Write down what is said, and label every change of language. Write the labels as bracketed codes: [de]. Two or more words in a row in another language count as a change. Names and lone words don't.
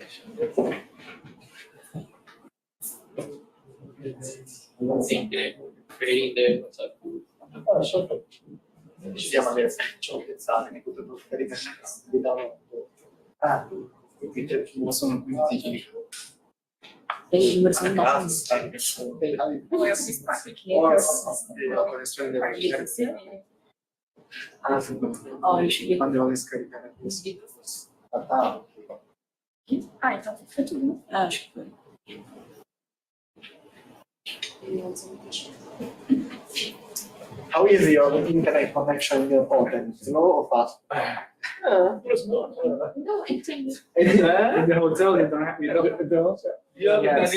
[en] Creating the WhatsApp group. [it] Ci siamo adesso, ci ho pensato che tutto di download. Ah, quindi non sono quindi Quando devo scaricare questo. Ah, [pt] então fica tudo. Acho que foi. [en] how is your internet connection in your hotel? Slow or fast? [pt] No, entendi. [en] In the hotel, you don't have, you don't. Yeah, Yes.